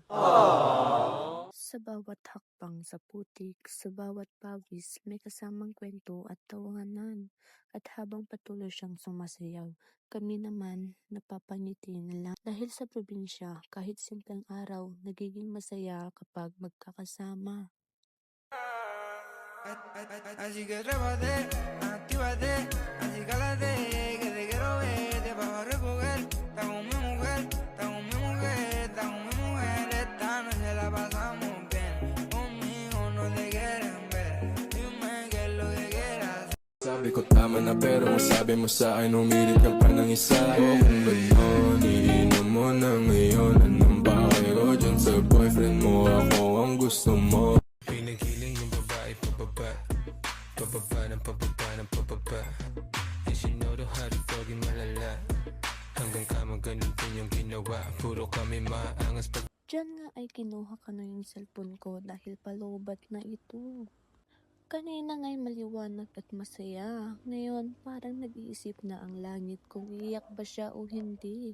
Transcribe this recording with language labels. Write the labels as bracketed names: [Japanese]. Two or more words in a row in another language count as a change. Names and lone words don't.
[Filipino] Sa bawat hakbang sa putik, sa bawat pawis, may kasamang kwento at tawanan. At habang patuloy siyang sumasayaw, kami naman napapangiti na lang. Dahil sa probinsya, kahit simpleng araw, nagiging masaya kapag magkakasama. [Spanish] Así que trépate, actívate, así cálate, que te quiero ver, te vas a recoger, está con mi mujer, está con mi mujer, está con mi mujer, esta noche la pasamos bien, conmigo no te quieren ver, dime qué es lo que quieras. [Filipino] Sabi ko tama na pero masabi mo sa akin umilit ka pa ng isa. O kung gano'n, iinom mo na ngayon. Anong bakit ko dyan sa boyfriend mo? Ako ang gusto mo. Pinagiling yung babae pababa, pababa ng pababa ng pababa. [English] And she know the how to doggy malala. [Filipino] Hanggang kama ganun din yung ginawa. Puro kami maangas pag Diyan nga ay kinuha ka na yung cellphone ko dahil palobat na ito. Kanina nga'y maliwanag at masaya. Ngayon, parang nag-iisip na ang langit kung iiyak ba siya o hindi.